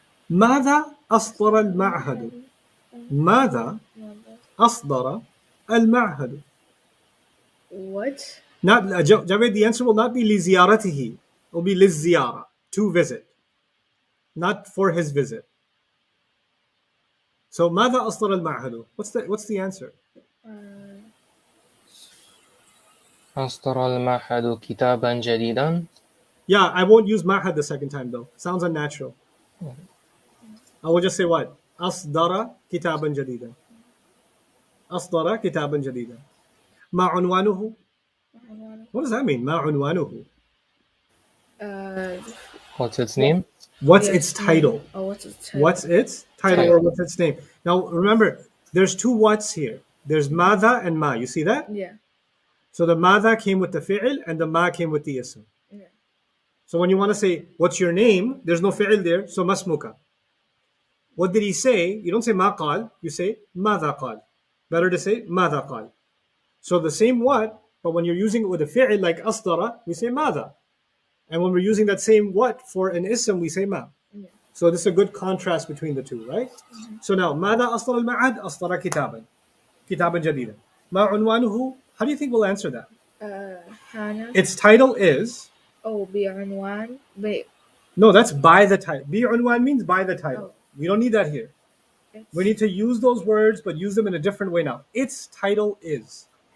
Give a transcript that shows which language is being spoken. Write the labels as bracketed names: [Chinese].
[Arabic] ماذا أصدر المعهد؟ ماذا أصدر المعهد؟ [English] What? Not Javed, the answer will not be لزيارته. It will be للزيارة, to visit. Not for his visit. So [Arabic] ماذا أصدر المعهد? [English] What's the answer? [Arabic] أصدر المعهد كتابا جديدا. [English] Yeah, I won't use معهد the second time though. Sounds unnatural. I will just say what? [Arabic] أصدر كتابا جديدا. أصدر كتابا جديدا. ما عنوانه? [English] What does that mean? [Arabic] ما عنوانه? [English] What's its name? What's Yes, its title? Oh, what's its title? What's its title or what's its name? Now remember, there's two what's here. There's ماذا and ما. You see that? Yeah. So the ماذا came with the fi'l and the ma came with the ism. Yeah. So when you want to say, what's your name? There's no fi'l there, so masmuka. What did he say? You don't say [Arabic] ما قال, [English] you say [Arabic] ماذا قال. [English] Better to say ماذا قال. So the same what, but when you're using it with a fi'l like أصدر, we say [Arabic] ماذا. [English] And when we're using that same what for an ism, we say ma. Yeah. So this is a good contrast between the two, right? So now, [Arabic] ماذا أصدر المعهد؟ أصدر كتابا. كتابا جديدا. ما عنوانه? [English] How do you think we'll answer that? Hana. Its title is... [Arabic] Oh, بعنوان. [English] No, that's by the title. بعنوان means by the title. Oh. We don't need that here. We need to use those words, but use them in a different way now. Its title is...